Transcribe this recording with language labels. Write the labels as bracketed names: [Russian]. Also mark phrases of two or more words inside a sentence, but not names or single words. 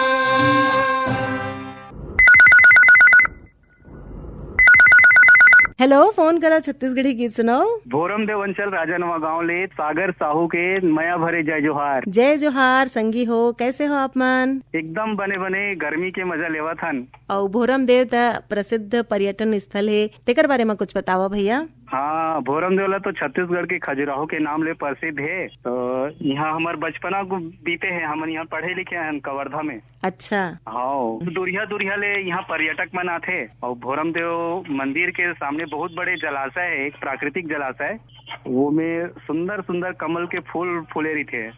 [Chhattisgarhi] हेलो, फोन करा छत्तीसगढ़ी गीत सुनाओ। भोरम देव अंचल राजनवा गाँव ले सागर साहू के मया भरे जय जोहार। जय जोहार संगी हो, कैसे हो आप मन? एकदम बने बने गर्मी के मजा लेवा थन। और भोरम देव त प्रसिद्ध पर्यटन स्थल है, तेकर बारे में कुछ बताओ भैया। हाँ, भोरम देवला तो छत्तीसगढ़ के खजुराहो के नाम ले प्रसिद्ध है। तो यहाँ हमार बचपना को बीते हैं, हम यहाँ पढ़े लिखे हैं कवर्धा में। अच्छा। हाँ, दूरिया दूरिया ले यहाँ पर्यटक मन आते। और भोरम देव मंदिर के सामने बहुत बड़े जलाशय है, एक प्राकृतिक जलाशय, वो में सुंदर सुंदर कमल के फूल फूले रही थे।